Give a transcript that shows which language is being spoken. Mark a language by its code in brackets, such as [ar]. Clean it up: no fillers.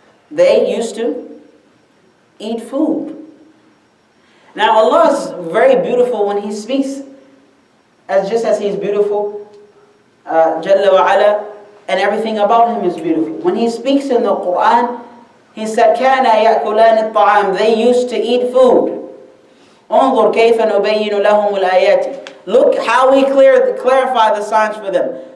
[en] They used to eat food. Now Allah is very beautiful when He speaks, just as He's beautiful, Jalla wa Ala, and everything about Him is beautiful. When He speaks in the Quran, He said, [ar] كَانَ يَأْكُلَانِ الطَّعَامِ. [en] They used to eat food. [ar] انظر كيف نبين لهم الآيات. [en] Look how we clarify the signs for them.